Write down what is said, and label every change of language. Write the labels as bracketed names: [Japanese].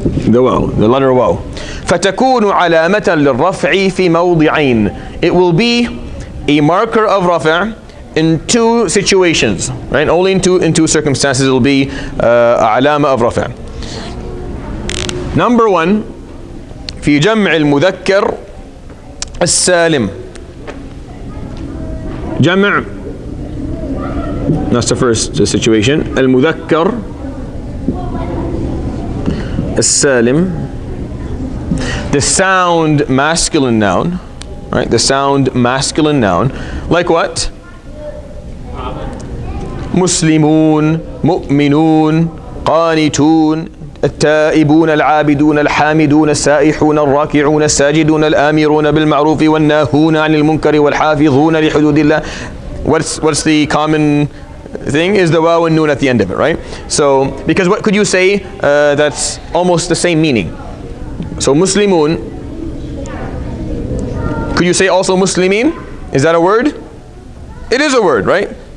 [English] The waw, the letter waw. [Arabic] فَتَكُونُ عَلَامَةً لِلرَّفْعِ فِي مَوْضِعَيْنِ. [English] It will be a marker of rafi' in two situations, right? Only in two circumstances it will be علامة of رفع. Number one, [Arabic] في جمع المذكر السالم. [English] جمع, that's the first situation. [Arabic] المذكر السالم. [English] The sound masculine noun, right? The sound masculine noun. Like what? [Arabic] مسلمون, مؤمنون, قانتون, التائبون, العابدون, الحامدون, السائحون, الراكعون, الساجدون, الآمرون بالمعروف والناهون عن المنكر والحافظون لحدود الله. [English] What's the common thing is the waw and noon at the end of it, right? So, because what could you say that's almost the same meaning? So Muslimun, could you say also Muslimin? Is that a word? It is a word, right?